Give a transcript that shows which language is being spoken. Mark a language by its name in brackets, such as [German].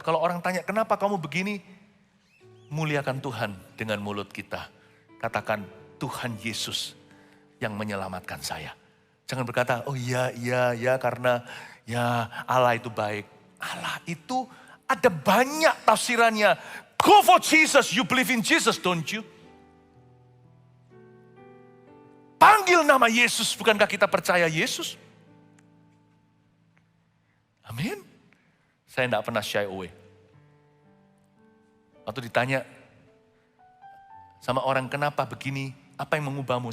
[Indonesian] Kalau orang tanya, kenapa kamu begini? Muliakan Tuhan dengan mulut kita. Katakan, Tuhan Yesus yang menyelamatkan saya. Jangan berkata, oh iya karena ya Allah itu baik. Allah itu ada banyak tafsirannya. [English] Go for Jesus, you believe in Jesus, don't you? [Indonesian] Panggil nama Yesus, bukankah kita percaya Yesus? Amin. Saya tidak pernah [English] shy away. [Indonesian] Waktu ditanya sama orang kenapa begini, apa yang mengubahmu?